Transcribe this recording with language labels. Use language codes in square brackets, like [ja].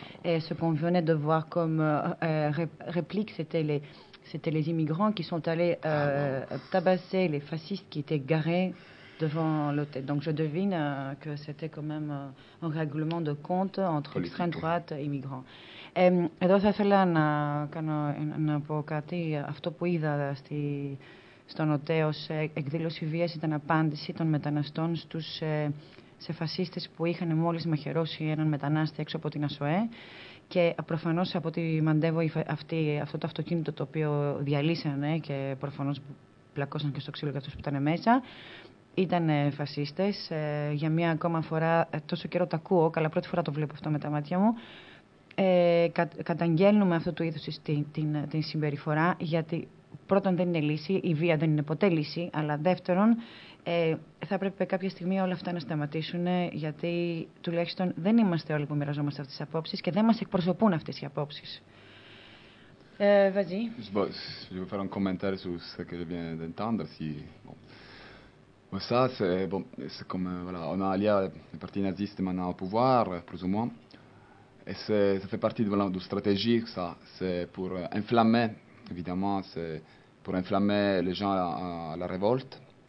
[fr] Et ce qu'on venait de voir comme réplique, c'était les immigrants qui sont allés tabasser les fascistes qui étaient garés devant l'hôtel. Donc je devine que c'était quand même un règlement de compte entre extrême droite et immigrants. [el] Εδώ θα ήθελα να πω κάτι. Αυτό που είδα στον ΟΤΕΟ σε εκδήλωση βίας ήταν απάντηση των μεταναστών σε φασίστες που είχαν μόλις μαχαιρώσει έναν μετανάστη έξω από την ΑΣΟΕ. Και προφανώς από ό,τι μαντεύω αυτό το αυτοκίνητο το οποίο διαλύσανε και προφανώς πλακώσαν και στο ξύλο για αυτούς που ήταν μέσα. Ήταν φασίστες. Για μία ακόμα φορά, τόσο καιρό το ακούω, καλά πρώτη φορά το βλέπω αυτό με τα μάτια μου. Καταγγέλνουμε αυτού του είδους την συμπεριφορά, γιατί πρώτον δεν είναι λύση, η βία δεν είναι ποτέ λύση, αλλά δεύτερον θα πρέπει κάποια στιγμή όλα αυτά να σταματήσουν, γιατί τουλάχιστον δεν είμαστε όλοι που μοιραζόμαστε αυτές τις απόψεις και δεν μας εκπροσωπούν αυτές οι απόψεις. [fr] Βαζί. Je vais faire un commentaire sur ce que je viens d'entendre. Ça, c'est comme, voilà, on a allié le parti naziste maintenant au pouvoir, plus ou moins. Et ça fait partie de stratégie, ça. C'est pour enflammer, évidemment, c'est pour enflammer les gens à la révolte.